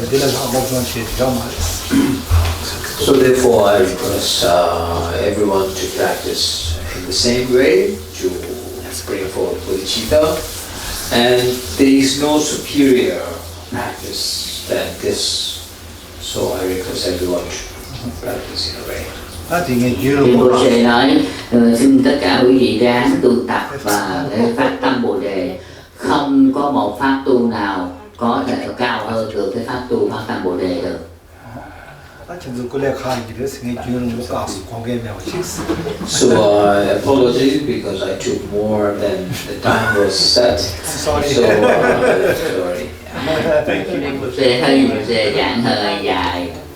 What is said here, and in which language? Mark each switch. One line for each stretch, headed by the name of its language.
English: So therefore, I request everyone to practice in the same way, to bring forth bodhicitta, and there is no superior practice than this. So I request everyone to practice in a way.
Vietnamese: Rinpoche nói xin tất cả quý vị ráng tu tập và để phát tâm Bồ đề. Không có một pháp tu nào có thể cao hơn được cái pháp tu phát tâm Bồ đề được.
English: So I apologize because I took more than the time was set. Sorry. So sorry.
Vietnamese: Rinpoche hơi giảng hơi dài.